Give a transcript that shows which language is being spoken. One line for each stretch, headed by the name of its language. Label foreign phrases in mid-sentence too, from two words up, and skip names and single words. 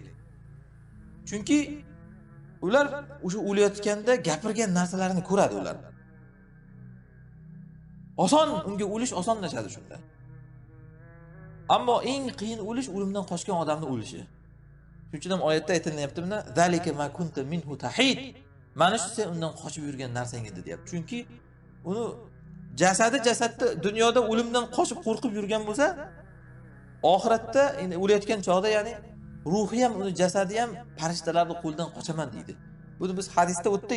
Uzbek: Chunki ular o'sha o'layotganda gapirgan narsalarini ko'radi ular. Oson, unga o'lish osonlashadi shunda. Ammo eng qiyin o'lish o'limdan qochgan odamning o'lishi. Shuning uchun ham oyatda aytilyapti bunda
Arabic: ذلك ما كنت منه تحيد.
Uzbek: Mana shu sen undan qochib yurgan narsang edi deyapti. Chunki uni jasadda dunyoda o'limdan qochib qo'rqib yurgan bo'lsa, oxiratda endi o'layotgan chog'da, ya'ni ruhi ham, uni jasadi ham farishtalarning qo'lidan qochaman deydi. Buni biz hadisda o'tdik.